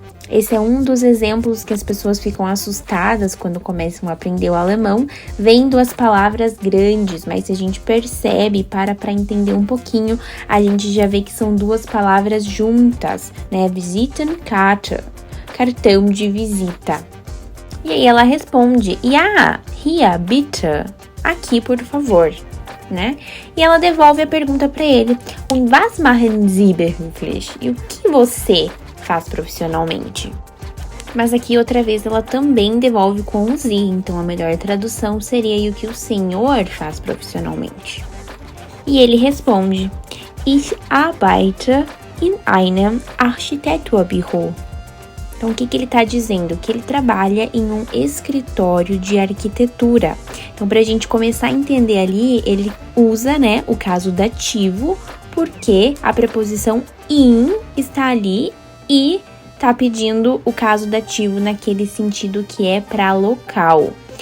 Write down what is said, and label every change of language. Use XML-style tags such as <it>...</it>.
<pt>Esse é um dos exemplos que as pessoas ficam assustadas quando começam a aprender o alemão, vendo as palavras grandes, mas se a gente percebe, para entender um pouquinho, a gente já vê que são duas palavras juntas, né? Visitenkarte, cartão de visita. E aí ela responde,</pt> <de>ja, hier bitte,</de> <pt>aqui por favor. né? E ela devolve a pergunta para ele.</pt> <de>Und was machen Sie beruflich?</de> <pt>E o que você faz profissionalmente? Mas aqui outra vez ela também devolve com o Sie, então a melhor tradução seria o que o senhor faz profissionalmente. E ele responde:</pt> <de>Ich arbeite in einem Architekturbüro.</de> <pt>Então, o que ele está dizendo? Que ele trabalha em um escritório de arquitetura. Então, para a gente começar a entender ali, ele usa, né, o caso dativo, porque a preposição in está ali e está pedindo o caso dativo naquele sentido que é para local.</pt>